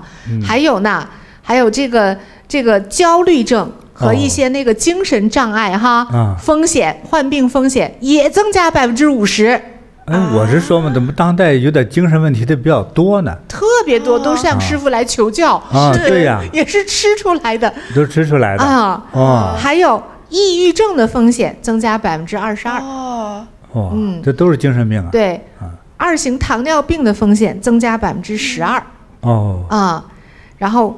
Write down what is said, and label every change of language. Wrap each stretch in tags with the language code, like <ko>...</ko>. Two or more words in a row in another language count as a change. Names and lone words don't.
<zh>還有呢，還有這個焦慮症。和一些那個精神障礙風險患病風險也增加50%。我是說嘛，怎麼當代有點精神問題的比較多呢？特別多，都向師傅來求教。對呀，也是吃出來的，都吃出来的還有抑鬱症的風險增加22%。這都是精神病啊。對，2型糖尿病的風險增加12%。然後。</zh>